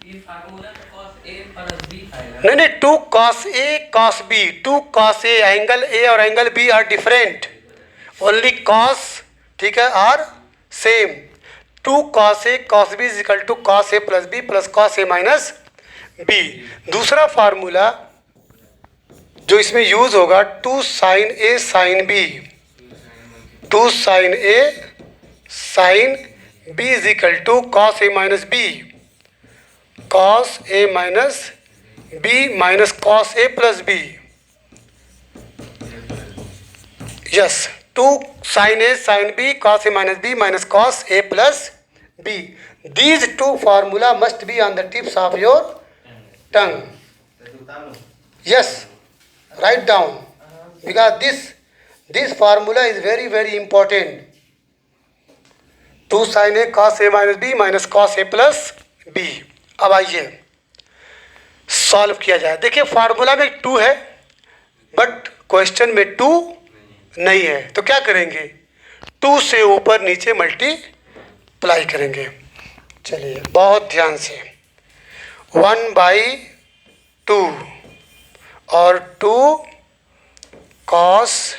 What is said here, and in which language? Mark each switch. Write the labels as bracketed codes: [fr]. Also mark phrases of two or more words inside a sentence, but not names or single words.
[en] नहीं, 2 cos A cos B, 2 cos A, angle A और angle B are different, only cos, [hi] ठीक है, [en] are same. 2 cos A cos B is equal to cos A plus B plus cos A minus B. [hi] दूसरा फार्मूला जो इसमें यूज होगा [en] 2 sin A sin B, 2 sin A sin B is equal to cos A minus B, cos A minus B minus cos A plus B. Yes, 2 sin A sin B cos A minus B minus cos A plus B. These two formula must be on the tips of your tongue. Yes, write down, because this formula is very important. 2 sin A cos A minus B minus cos A plus B। [hi] अब आइए सॉल्व किया जाए। देखिए फार्मूला में 2 है, [en] but question [hi] में 2 नहीं है, तो क्या करेंगे? 2 से ऊपर नीचे मल्टीप्लाई करेंगे। चलिए बहुत ध्यान से, 1/2 और 2 cos